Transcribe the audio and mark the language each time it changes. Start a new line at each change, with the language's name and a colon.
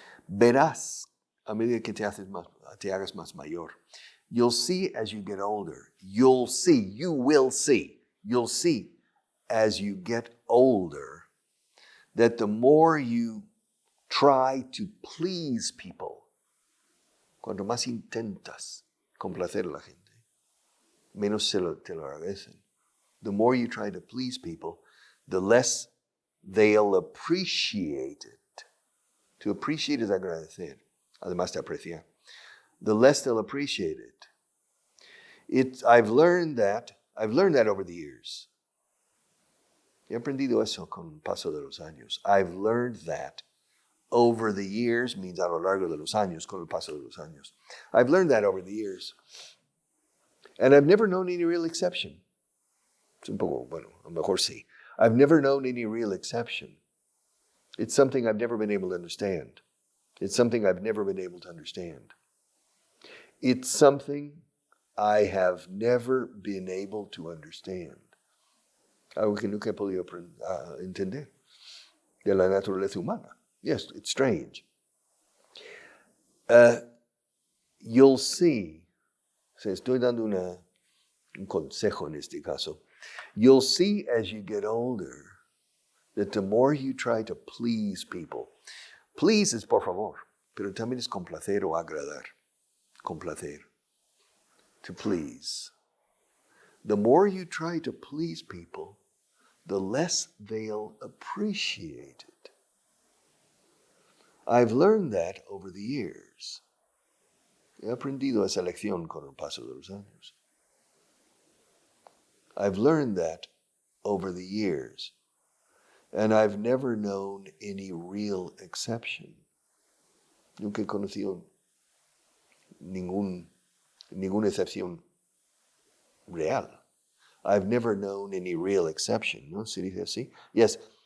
Spanish: Verás a medida que te hagas más mayor.
English: You'll see as you get older. You will see as you get older that the more you try to please people,
Spanish: cuanto más intentas complacer a la gente, menos te lo agradecen.
English: The more you try to please people, the less they'll appreciate it. To appreciate is agradecer,
Spanish: además de apreciar.
English: The less they'll appreciate it. I've learned that over the years.
Spanish: He aprendido eso con el paso de los años.
English: I've learned that over the years means
Spanish: a lo largo de los años, con el paso de los años.
English: I've learned that over the years. And I've never known any real exception.
Spanish: Es un poco, bueno, a lo mejor sí.
English: I've never known any real exception. It's something I've never been able to understand. It's something I've never been able to understand. It's something I have never been able to understand.
Spanish: Algo que nunca he podido entender de la naturaleza humana.
English: Yes, it's strange. You'll see,
Spanish: estoy dando un consejo en este caso.
English: You'll see as you get older that the more you try to please people, please
Spanish: es por favor, pero también es complacer o agradar.
English: Complacer. To please. The more you try to please people, the less they'll appreciate it. I've learned that over the years.
Spanish: He aprendido esa lección con el paso de los años.
English: I've learned that over the years, and I've never known any real exception.
Spanish: Nunca he conocido ningún ninguna excepción real.
English: I've never known any real exception.
Spanish: ¿No? ¿Se dice así?
English: Yes.